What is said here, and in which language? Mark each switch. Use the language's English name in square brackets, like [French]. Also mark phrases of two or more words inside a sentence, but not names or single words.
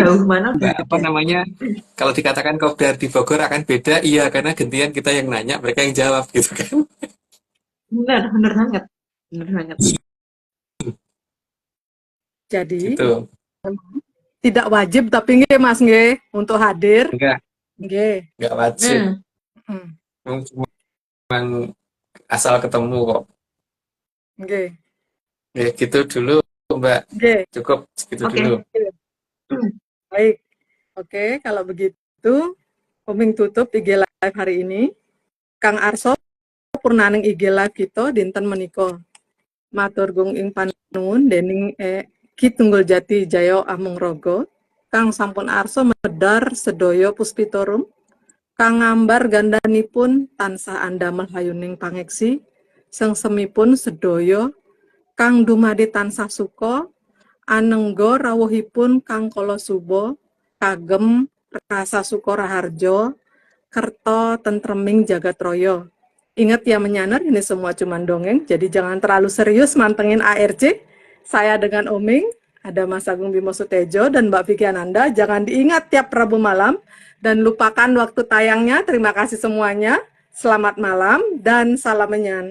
[Indonesian] Sejauh mana udah Mbak apa ada. namanya? Kalau dikatakan kopdar di Bogor akan beda, iya karena gantian kita yang nanya, mereka yang jawab gitu kan. Benar, benar banget. Benar banget. Jadi Gitu. tidak wajib tapi nggih Mas nggih untuk hadir. Enggak, Nggih. enggak wajib. Hmm. Hmm. Cuma asal ketemu kok. Nggih. Ya gitu dulu Mbak. Nggih. Cukup segitu Oke. dulu. Baik. Oke, kalau begitu Oming tutup IG live hari ini. [Javanese] Kang Arso purnaning IG live kita dinten menika. Matur gung ing panuwun dening Ki Tunggul Jati Jaya Amung Rogo. Kang sampun arso medar sedaya puspitorum. Kang ngambar gandanipun tansah andamel hayuning pangeksi. Sengsemipun sedaya kang dumadi tansah suka. Anengga rawuhipun kang kala suba kagem rasa suka raharja kerto tentreming jagat raya. [Indonesian] Ingat ya menyanar, ini semua cuma dongeng, jadi jangan terlalu serius mantengin ARC. Saya dengan Oming, ada Mas Agung Bimo Sutejo dan Mbak Vicky Ananda. Jangan diingat tiap Rabu malam dan lupakan waktu tayangnya. Terima kasih semuanya. Selamat malam dan salam menyan.